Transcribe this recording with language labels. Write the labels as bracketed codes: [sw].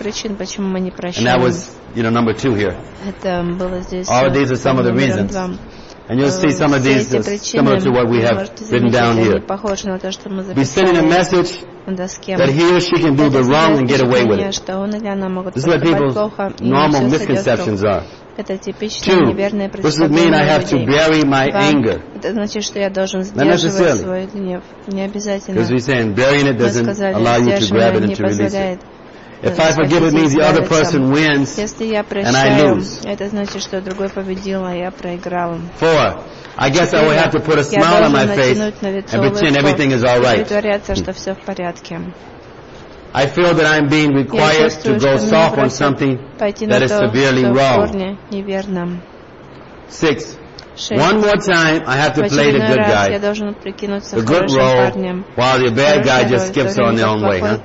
[en] And that was, you know, number two here. All of these are some of the reasons. And you'll see some of these similar to what we have written down here. Be sending a message that he or she can do the wrong and get away with it. This is what people's normal misconceptions are. [ru] Это типичное неверное представление. Это значит, что я должен сдерживать свой гнев. Не обязательно. [en] Because we're saying burying it doesn't allow you to grab it and to release it. If I forgive, it means the other person wins and I lose. [ru] Это значит, что другой победил, а я проиграл. [en] Four. I guess I will have to put a smile on my face and pretend everything is all right. [ru] Притворяться, что все в порядке. [en] I feel that I'm being required to go soft on something that is severely wrong. Six. One more time, I have to play the good guy, the good role, while the bad guy just skips on their own way. Huh?